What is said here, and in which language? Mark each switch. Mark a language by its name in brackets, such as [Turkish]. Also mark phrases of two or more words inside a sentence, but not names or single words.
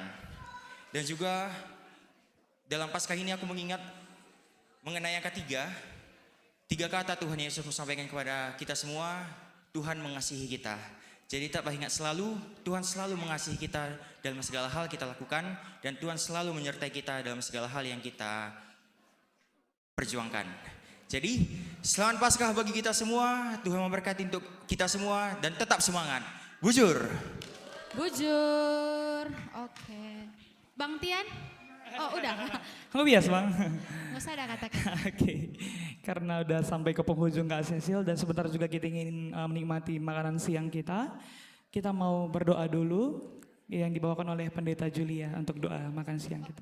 [Indonesian] Dan juga dalam Paskah ini aku mengingat mengenai yang ketiga, 3 kata Tuhan Yesus sampaikan kepada kita semua, Tuhan mengasihi kita. Jadi tetap ingat selalu, Tuhan selalu mengasihi kita dalam segala hal kita lakukan, dan Tuhan selalu menyertai kita dalam segala hal yang kita perjuangkan. Jadi selamat Paskah bagi kita semua, Tuhan memberkati untuk kita semua, dan tetap semangat. Bujur. Bujur. Oke. Bang Tian? Oh udah. Kamu biasa Bang? Nggak usah ada kata-kata. Oke, karena udah sampai ke penghujung Kak Cecil dan sebentar juga kita ingin menikmati makanan siang kita. Kita mau berdoa dulu yang dibawakan oleh Pendeta Julia untuk doa makan siang kita.